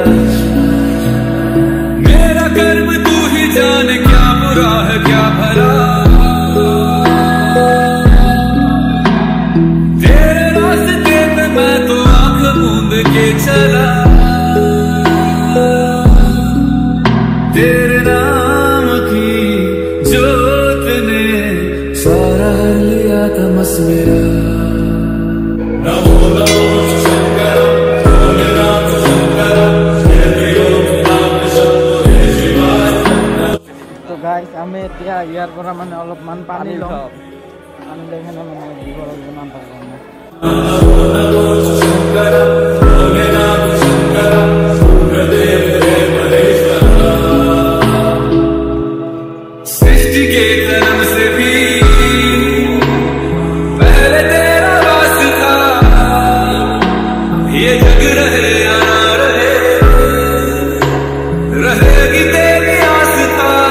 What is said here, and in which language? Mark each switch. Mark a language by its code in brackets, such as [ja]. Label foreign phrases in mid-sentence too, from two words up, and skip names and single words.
[hi] मेरा कर्म तू ही जाने क्या बुरा है क्या भला तेरे रास्ते पे मैं तो आंख मूंद के चला तेरे नाम की जोत ने सारा लिया तमस मेरा नमो नमो शंकर भोलेनाथ शंकर [as] তো গাইস আমি এতিয়া ইয়াৰ পৰা মানে অলপমান পানী লম পানী লৈ কেনে মানে জীৱৰ বনাম পাৰোঁ [hi] नमो नमो शंकर भोलेनाथ शंकर सूर्यदेव देव महेश्वर सृष्टि के जन्म से भी पहले तेरा वास था ये जग रहे या ना रहे रहेगी तेरी आस्था